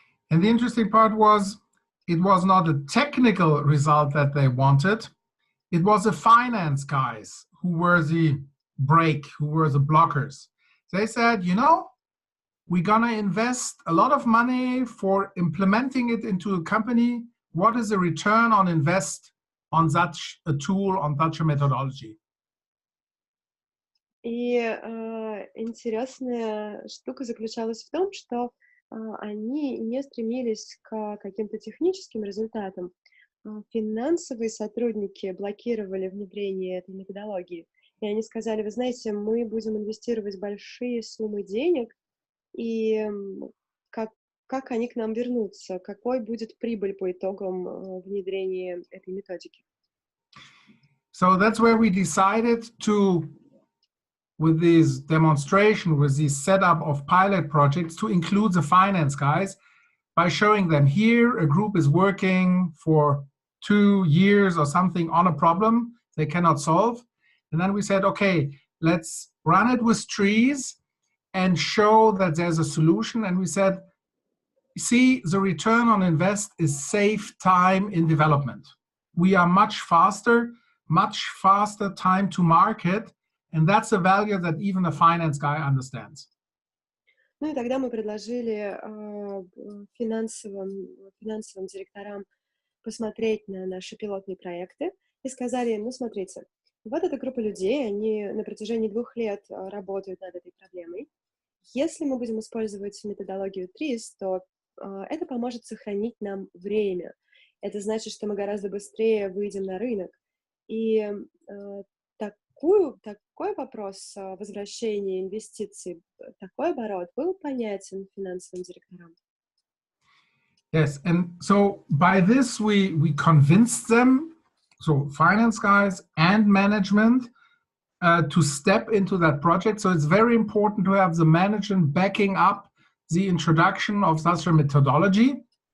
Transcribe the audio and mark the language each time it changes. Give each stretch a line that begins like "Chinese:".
English: And the interesting part was, it was not a technical result that they wanted. It was the finance guys who were the brake, who were the blockers. They said, you know, we're going to invest a lot of money for implementing it into a company. What is the return on invest on such a tool, on such a methodology?
Russian: И интересная штука заключалась в том, что они не стремились к каким-то техническим результатам. Финансовые сотрудники блокировали внедрение этой методологии. И они сказали, вы знаете, мы будем инвестировать большие суммы денег, и как они к нам вернутся, какой будет прибыль по итогам внедрения этой методики.
English: So that's where we decided to, with this demonstration, with this setup of pilot projects, to include the finance guys by showing them here a group is working for 2 years or something on a problem they cannot solve. And then we said, okay, let's run it with TRIZ and show that there's a solution. And we said, see, the return on invest is save time in development. We are much faster time to market. And that's a value that even a finance guy understands.
Russian: Ну и тогда мы предложили финансовым директорам посмотреть на наши пилотные проекты и сказали им, ну смотрите, вот эта группа людей, они на протяжении 2 лет работают над этой проблемой. Если мы будем использовать методологию ТРИЗ, то это поможет сохранить нам время. Это значит, что мы гораздо быстрее выйдем на рынок. И такой вопрос возвращения инвестиций, такой оборот был понятен финансовым директорам.
English: Yes, and so by this we convinced them, so finance guys and management, to step into that project. So it's very important to have the management backing up the introduction of such a methodology.